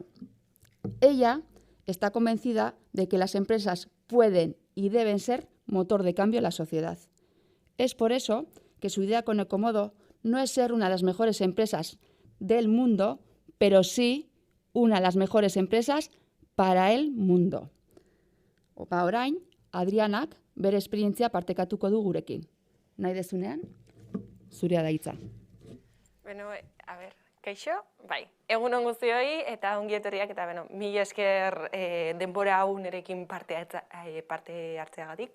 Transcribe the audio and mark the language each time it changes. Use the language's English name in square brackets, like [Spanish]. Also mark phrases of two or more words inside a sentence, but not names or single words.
[Spanish] Ella está convencida de que las empresas pueden y deben ser motor de cambio en la sociedad. Es por eso que su idea con Ecomodo no es ser una de las mejores empresas del mundo, pero sí una de las mejores empresas para el mundo. [Basque] Opa orain, Adrianak bere esperientzia partekatuko du gurekin. Nahi dezunean, zurea da hitza. [Spanish] Bueno, a ver, [Basque] kaixo, bai. Egun on guztioi eta ongi etorriak eta mila esker denbora hau nerekin parte hartzeagatik.